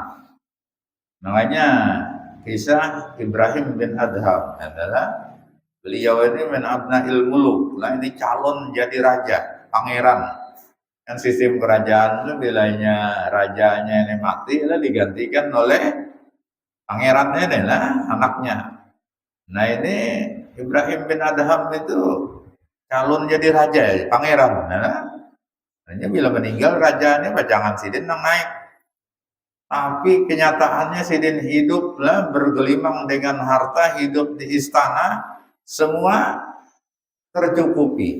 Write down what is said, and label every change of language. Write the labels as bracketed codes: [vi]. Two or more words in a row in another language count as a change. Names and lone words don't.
[id] Makanya kisah Ibrahim bin Adham adalah beliau ini [ar] min abnail muluk. [id] Nah ini calon jadi raja, pangeran. Kan sistem kerajaan itu bilanya rajanya ini mati, lalu digantikan oleh pangerannya adalah anaknya. Nah ini Ibrahim bin Adham itu calon jadi raja, pangeran. Nah, hanya bila meninggal rajanya jangan sidin yang naik. Tapi kenyataannya sidin hidup lah bergelimang dengan harta, hidup di istana, semua tercukupi.